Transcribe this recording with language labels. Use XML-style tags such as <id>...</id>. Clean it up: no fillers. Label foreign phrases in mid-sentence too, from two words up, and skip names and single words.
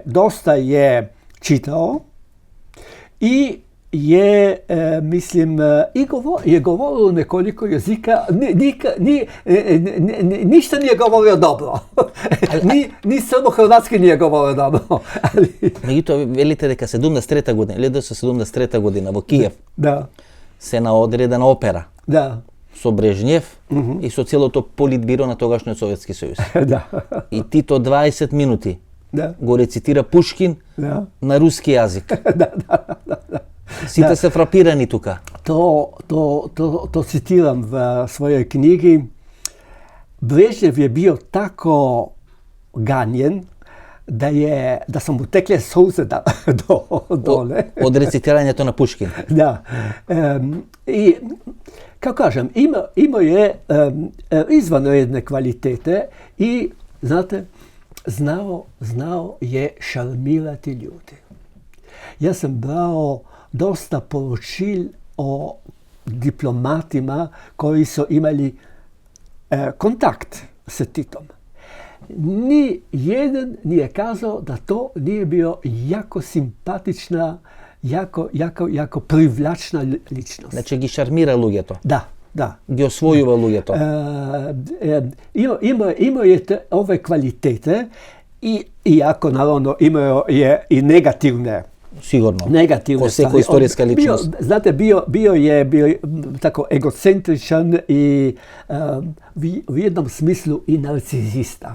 <hr>Dosta je čitao i je, mislim, je govorio nekoliko jezika, ništa nije govorio dobro. Ni samo hrvatski nije govorio dobro. Međutim, velite</hr> <mk>дека 73. година, 1973. година во Киев</mk> <hr>Da,</hr> <mk>се наодредена опера</mk> <hr>da,</hr> <mk>со Брежњев и со целото политбиро на тогашниот Советски сојуз.</mk> <hr>da,</hr> <mk>И Тито 20 минути</mk> <hr>da,</hr> <mk>го рецитира Пушкин</mk> <hr>da.</hr> <mk>на руски јазик. Сите се фрапирани тука.</mk> <hr>To citiram v svojoj knjigi. Brežnjev je bio tako ganjen da su mu tekle suze dole.</hr> <mk>Од рецитирањето на Пушкин.</mk> <hr>Da. I, kako kažem, imao je izvanredne kvalitete i, znate, znao je šarmirati ljudi. Ja sam brao dosta poročil o diplomatima koji su imali kontakt s Titom. Ni jedan nije kazao da to nije bio jako simpatična, jako privlačna ličnost.</hr> <mk>Значи ги шармира луѓето.</mk> <hr>Da.</hr> <mk>Ги освојува луѓето.</mk> <hr>Imao je ove kvalitete iako naravno imao je i negativne</hr> <mk>Сигурно.</mk> <hr>negativne Ko sekoj istorijska ličnost. Znate, bio je tako egocentričan i u jednom smislu i narcizista.</hr>